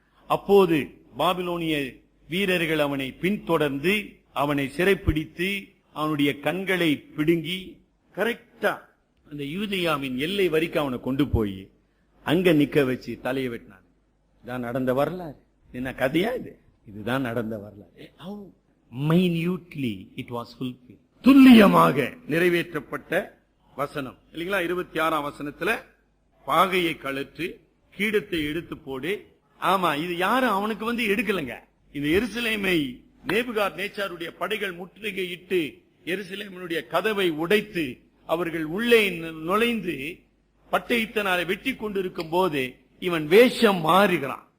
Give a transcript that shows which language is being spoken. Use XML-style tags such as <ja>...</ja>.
<ta>அப்போது பாபிலோனிய வீரர்கள் அவனை பின்தொடர்ந்து அவனை சிறைப்பிடித்து அவனுடைய கண்களை பிடுங்கி கரெக்டா அந்த யூதேயாவின் எல்லை வரைக்கும் அவனை கொண்டு போய் அங்க நிக்க வச்சு தலையை வெட்டினான். இதான் நடந்த வரலாறு. என்ன கதையா இது? இதுதான் நடந்த வரலாறு.</ta> <en>How minutely it was fulfilled.</en> <ta>துல்லியமாக நிறைவேற்றப்பட்ட வசனம் இல்லைங்களா? 26ஆம் வசனத்துல பாகையை கழற்று கீடத்தை எடுத்து போடு. ஆமா, இது யாரும் அவனுக்கு எடுக்கலங்க. இந்த எருசலேமை நேபுகாத் நேச்சாருடைய படைகள் முற்றுகையிட்டு எருசலேமினுடைய கதவை உடைத்து அவர்கள் உள்ளே நுழைந்து பட்டயத்தினால வெட்டி கொண்டிருக்கும் போது இவன் வேஷம் மாறுகிறான்.</ta>